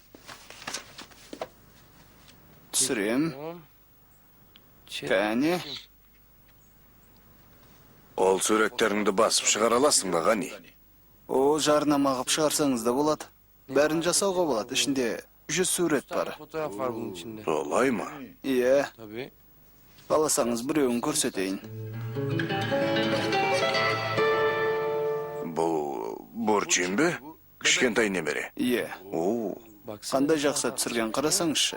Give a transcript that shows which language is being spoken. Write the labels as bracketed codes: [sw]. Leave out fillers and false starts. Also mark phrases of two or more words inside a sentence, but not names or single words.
[kk] Түсірем. Кәне. Ол суреттеріңді басып шығара аласың ба, Ғани? О, жарнама қып шығарсаңыз да болады. Бәрін жасауға болады. Ішінде 100 сурет бар. [tr] Fotoğraf var bunun içinde. [kk] Солай ма? Иә, [tr] Tabii. [kk] қаласаңыз біреуін көрсетейін. Бұл Борчин бе? Кішкентай немере. Иә, О, қандай жақсы түсірген қарасаңызшы.